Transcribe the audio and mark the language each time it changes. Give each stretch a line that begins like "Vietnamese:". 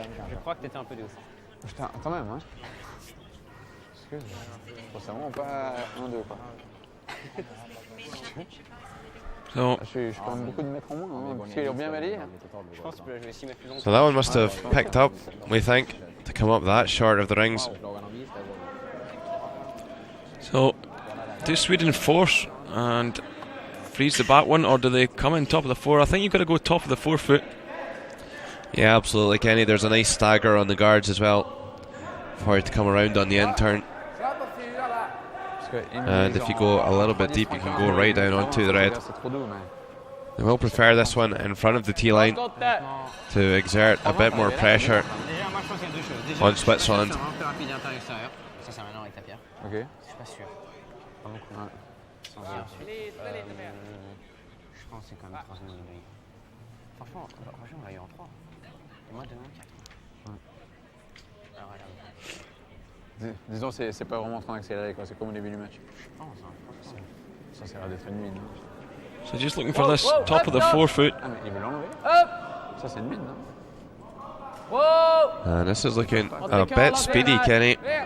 French: Je crois que t'étais un peu de ouf. Putain, quand même, hein. Excuse, c'est vraiment pas 1-2, quoi.
English: So,
French: Je suis quand même beaucoup de mètres en moins, hein, parce qu'ils ont bien balayé. Je pense que je vais essayer de mettre plus long.
English: So that one must have picked up, we think, to come up that short of the rings. so do Sweden force and freeze the back one, or do they come in top of the 4? I think you've got to go top of the 4 foot. Yeah, absolutely, Kenny. There's a nice stagger on the guards as well for it to come around on the in turn. And if you go a little bit deep, you can go right down onto the red. They will prefer this one in front of the tee line to exert a bit more pressure on Switzerland.
French: Ça, c'est maintenant avec ta pierre. Ok. Je suis pas sûr. Pas beaucoup. Ouais. Sans dire. Je pense que c'est quand même 3 secondes de grille. Franchement, on l'a eu en 3. Et moi, demain, 4. Ouais. Alors, regarde. Disons, c'est pas vraiment en train d'accélérer, quoi. C'est comme au début du match. Je pense, hein. Ça, c'est l'air d'être une mine.
English: So just looking for this top of the 4 foot.
French: Ah, mais il veut l'enlever. Ça, c'est une mine, non?
English: And this is looking a bit speedy, Kenny.